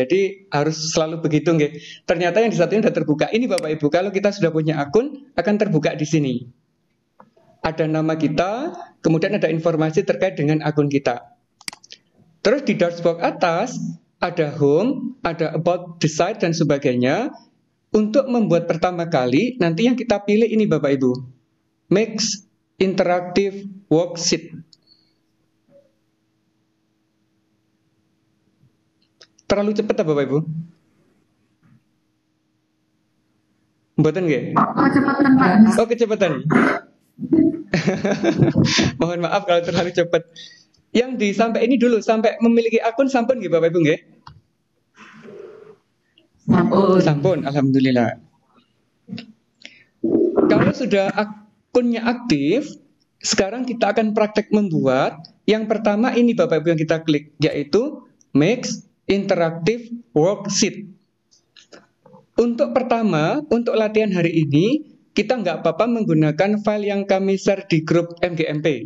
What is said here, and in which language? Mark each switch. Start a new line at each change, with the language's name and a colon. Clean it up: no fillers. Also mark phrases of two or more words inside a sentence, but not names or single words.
Indonesian: Jadi harus selalu begitu nggih. Ternyata yang di satunya sudah terbuka. Ini Bapak Ibu, kalau kita sudah punya akun akan terbuka di sini. Ada nama kita, kemudian ada informasi terkait dengan akun kita. Terus di dashboard atas ada home, ada
English: about the site
Indonesian: dan sebagainya. Untuk membuat pertama kali, nanti yang kita pilih ini Bapak Ibu. Mix Interactive Worksheet. Terlalu cepat Bapak Ibu?
Javanese: Mboten nggih?
Indonesian: Kecepatan Pak. Oh, kecepatan. Mohon maaf kalau terlalu cepat. Yang sampai ini dulu, sampai memiliki akun
Javanese: sampun nggih
Indonesian: Bapak Ibu nggih? Sampun. Sampun, alhamdulillah. Kalau sudah akunnya aktif, sekarang kita akan praktek membuat. Yang pertama ini Bapak Ibu yang kita klik, yaitu Mix Interactive Worksheet. Untuk pertama, untuk latihan hari ini, kita nggak apa-apa menggunakan file yang kami share di grup MGMP.